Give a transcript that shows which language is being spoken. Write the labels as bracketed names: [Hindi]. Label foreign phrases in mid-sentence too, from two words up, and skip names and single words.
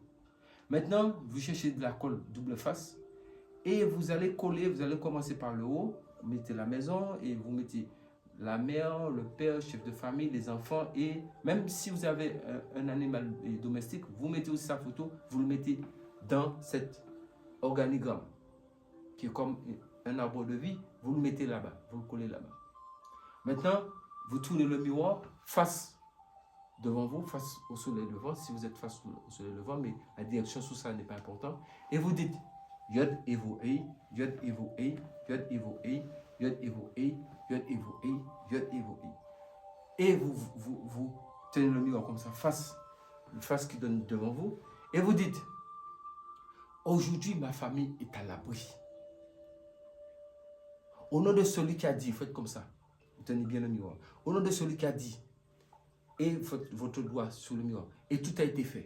[French] Maintenant, vous cherchez de la colle double face et vous allez coller, vous allez commencer par le haut, vous mettez la maison et vous mettez la mère, le père, chef de famille, les enfants et même si vous avez un animal domestique, vous mettez aussi sa photo, vous le mettez dans cette organigramme qui est comme un arbre de vie, vous le mettez là-bas, vous le collez là-bas. Maintenant, vous tournez le miroir face devant vous, face au soleil levant, si vous êtes face au soleil levant, mais la direction sous ça n'est pas important, et vous dites Yod Evo Ei, Yod Evo Ei, Yod Evo Ei, Yod Evo Ei, Yod Evo Ei, Yod Evo Ei. Et vous tenez le miroir comme ça, face qui donne devant vous, et vous dites aujourd'hui, ma famille est à l'abri. Au nom de celui qui a dit, faites comme ça, vous tenez bien le miroir. Au nom de celui qui a dit, et votre doigt sur le miroir, et tout a été fait.